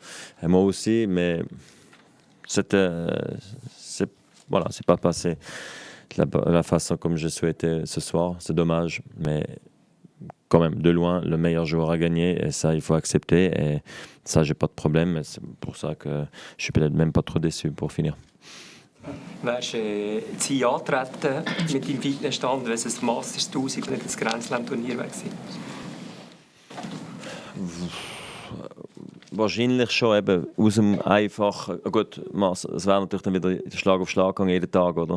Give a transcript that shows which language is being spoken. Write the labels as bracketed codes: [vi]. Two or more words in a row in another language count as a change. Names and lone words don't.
[fr] Et moi aussi, mais c'est pas passé de la façon comme je souhaitais ce soir. C'est dommage, mais quand même de loin le meilleur joueur à gagner et ça il faut accepter et ça j'ai pas de problème et c'est pour ça que je suis peut-être même pas trop déçu pour finir. [de] Wärst du jetzt hier angetreten mit deinem Fitnessstand, wenn es ein Masters 1000 und nicht ein Grand Slam Turnier wäre? Wahrscheinlich schon eben aus dem einfachen, gut, es wäre natürlich dann wieder Schlag auf Schlag gegangen, jeden Tag, oder?